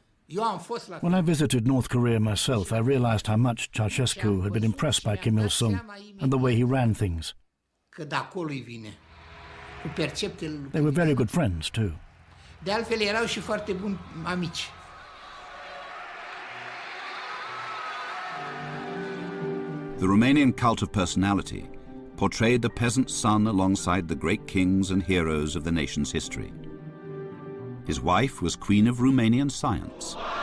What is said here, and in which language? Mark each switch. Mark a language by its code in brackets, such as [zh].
[en] When I visited North Korea myself, I realized how much Ceausescu had been impressed by Kim Il-sung and the way he ran things. [ro] Că de acolo îi vine. Cu perceptele. [en] They were very good friends, too. [ro] De altfel erau și foarte buni amici. [en] The Romanian cult of personality portrayed the peasant son alongside the great kings and heroes of the nation's history. His wife was Queen of Romanian science.